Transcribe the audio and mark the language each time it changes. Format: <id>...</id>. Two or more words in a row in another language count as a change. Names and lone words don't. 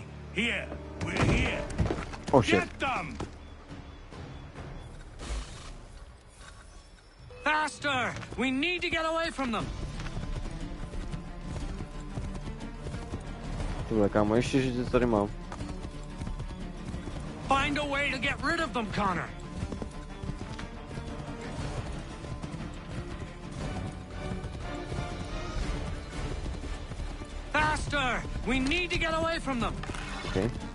<en>Here. We're here. Oh shit. Get them! Faster! We need to get away from them.</en> <cs>Tohle, kámo, ještě, že tady mám.</cs> <en>Find a way to get rid of them, Connor. Faster! We need to get away from them. Okay.</en>